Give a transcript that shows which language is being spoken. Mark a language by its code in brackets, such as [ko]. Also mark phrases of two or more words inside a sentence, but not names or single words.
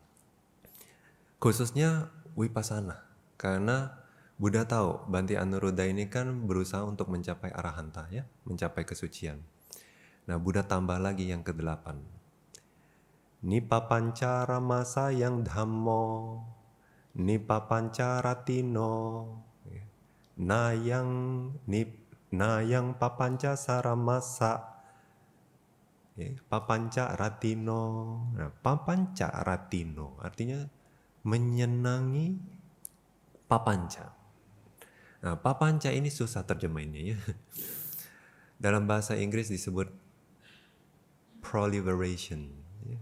[id] Khususnya vipassana, karena Buddha tahu Bante Anuruddha ini kan berusaha untuk mencapai arahanta ya, mencapai kesucian. Nah Buddha tambah lagi yang ke-8. [pi] Nipa pancara masa yang dhammo, nipa pancara tino, nayang papanca saramasa, papanca ratino. [id] Nah, papanca ratino artinya menyenangi papanca. Nah, papanca ini susah terjemahinnya ya. Dalam bahasa Inggris disebut proliferation. Ya.